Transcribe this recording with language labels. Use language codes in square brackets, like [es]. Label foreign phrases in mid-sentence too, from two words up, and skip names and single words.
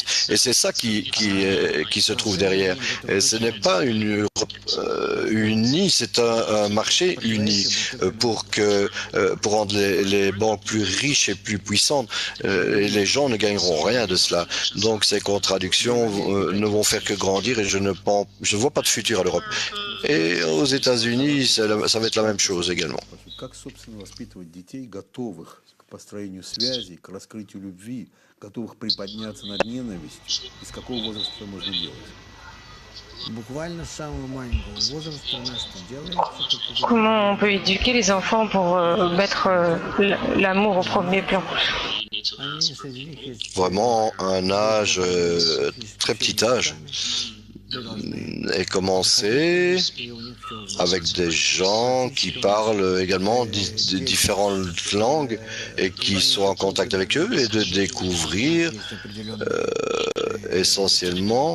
[fr] Et c'est ça qui se trouve derrière. Et ce n'est pas une Europe unie, c'est un marché uni pour rendre les banques plus riches et plus puissantes. Et les gens ne gagneront rien de cela. Donc ces contradictions ne vont faire que grandir et je ne vois pas de futur à l'Europe. Et aux États-Unis, ça va être la même chose également. [ru] Построению связей, к раскрытию любви, готовых приподняться над ненавистью, и с какого возраста это можно делать? Буквально с самого маленького возраста у нас это делается. [fr] Comment on peut éduquer les enfants pour mettre l'amour au premier plan? Vraiment un âge, très petit âge, et commencer avec des gens qui parlent également différentes langues et qui sont en contact avec eux et de découvrir essentiellement,